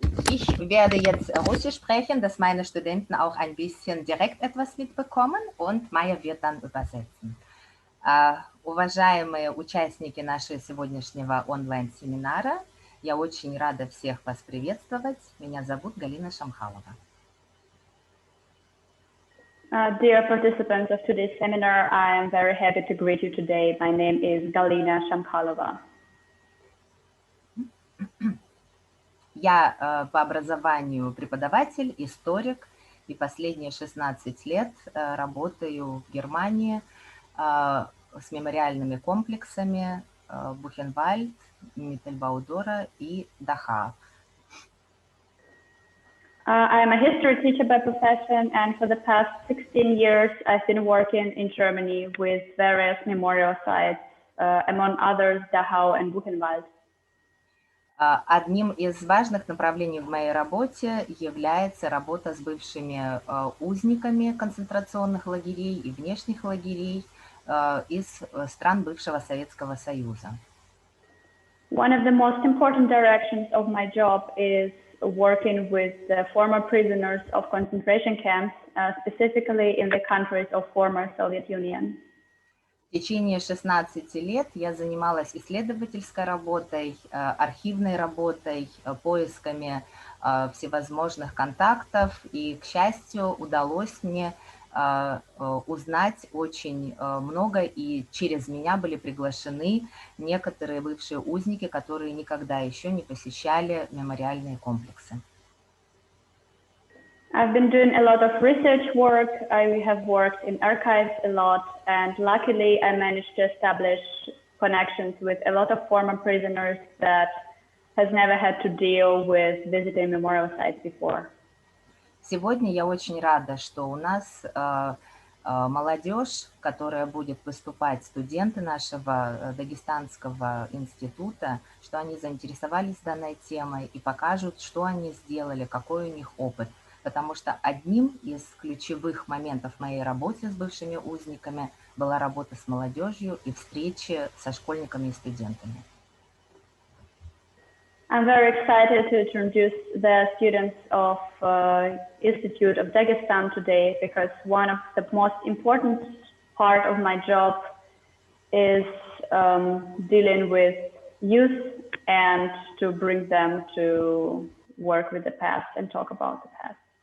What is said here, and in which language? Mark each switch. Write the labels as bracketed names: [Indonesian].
[German] Ich werde jetzt Russisch sprechen, dass meine Studenten auch ein bisschen direkt etwas mitbekommen, und Майя wird dann übersetzen. [Russian] Уважаемые участники нашего сегодняшнего онлайн-семинара, я очень рада всех вас приветствовать. Меня зовут Галина Шамхалова. [English] Dear participants of today's seminar, I am very happy to greet you today. My name is Galina Shamkhalova. [Russian] Я по образованию преподаватель, историк, и последние 16 лет работаю в Германии с мемориальными комплексами Бухенвальд, Mittelbau-Dora и Dachau. [English] I am a history teacher by profession, and for the past 16 years, I've been working in Germany with various memorial sites, among others, Dachau and Buchenwald. [Russian] Одним из важных направлений в моей работе является работа с бывшими узниками концентрационных лагерей и внешних лагерей из стран бывшего Советского Союза. [English] One of the most important directions of my job is working with the former prisoners of concentration camps, specifically in the countries of former Soviet Union. [Russian] В течение 16 лет я занималась исследовательской работой, архивной работой, поисками всевозможных контактов, и, к счастью, удалось мне узнать очень много, и через меня были приглашены некоторые бывшие узники, которые никогда еще не посещали мемориальные комплексы. [English] I've been doing a lot of research work. I have worked in archives a lot, and luckily I managed to establish connections with a lot of former prisoners that has never had to deal with visiting memorial sites before. [Russian] Сегодня я очень рада, что у нас молодежь, которая будет выступать, студенты нашего Дагестанского института, что они заинтересовались данной темой и покажут, что они сделали, какой у них опыт. Потому что одним из ключевых моментов в моей работе с бывшими узниками была работа с молодежью и встречи со школьниками и студентами. [English] I'm very excited to introduce the students of Institute of Dagestan today, because one of the most important part of my job is dealing with youth and to bring them to work with the past and talk about the past.